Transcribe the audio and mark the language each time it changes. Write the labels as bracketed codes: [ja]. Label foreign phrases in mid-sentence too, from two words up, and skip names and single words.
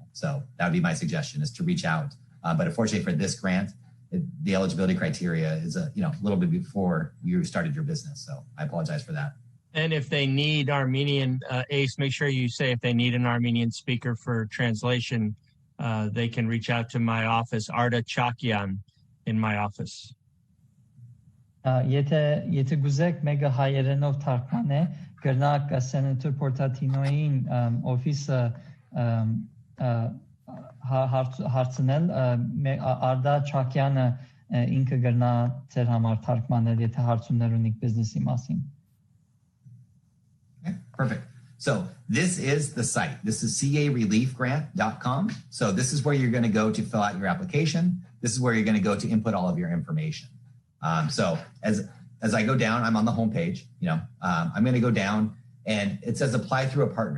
[en] So that would be my suggestion, is to reach out. But unfortunately for this grant, the eligibility criteria is a little bit before you started your business. So I apologize for that. And if they need Armenian, Ace, make sure you say if they need an Armenian speaker for translation, they can reach out to my office, Arda Chakyan, in my office. [hy] Եթե գուզեք մեկը հայերենով թարգմանե, գրնակ սենատոր Portantinoին օֆիսը հարցնել, Arda Chakyan-ը ինքը գրնա ձեր համար թարգմանել, եթե հարցումներ ունիք բիզնեսի մասին. [en] Okay, perfect. So this is the site. This is careliefgrant.com. So this is where you're going to go to fill out your application. This is where you're going to go to input all of your information. So as I go down, I'm on the homepage, I'm going to go down and it says apply through a partner.